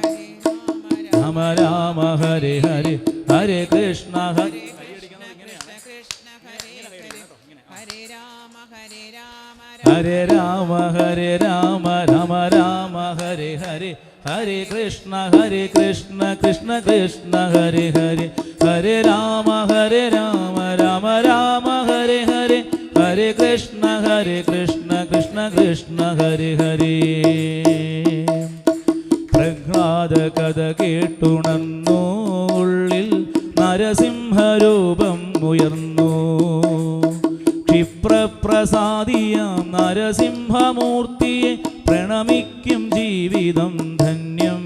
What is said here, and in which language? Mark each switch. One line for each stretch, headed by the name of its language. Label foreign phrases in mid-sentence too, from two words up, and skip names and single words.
Sanskrit: രാമ ഹരേ ഹരേ ഹരേ കൃഷ്ണ ഹരേ രാമ രാമ രാമ ഹരേ ഹരേ ഹരേ കൃഷ്ണ കൃഷ്ണ കൃഷ്ണ ഹരേ ഹരേ ഹരേ രാമ രാമ രാമ ഹരേ ഹരേ ഹരേ കൃഷ്ണ കൃഷ്ണ കൃഷ്ണ ഹരേ ഹരേ.
Malayalam: പ്രഹ്ലാദ കഥ കേട്ടുണർന്നു ഉള്ളിൽ നരസിംഹരൂപം ഉയർന്നു. ക്ഷിപ്രപ്രസാദിയാം നരസിംഹമൂർത്തിയെ പ്രണമിക്കും ജീവിതം ധന്യം.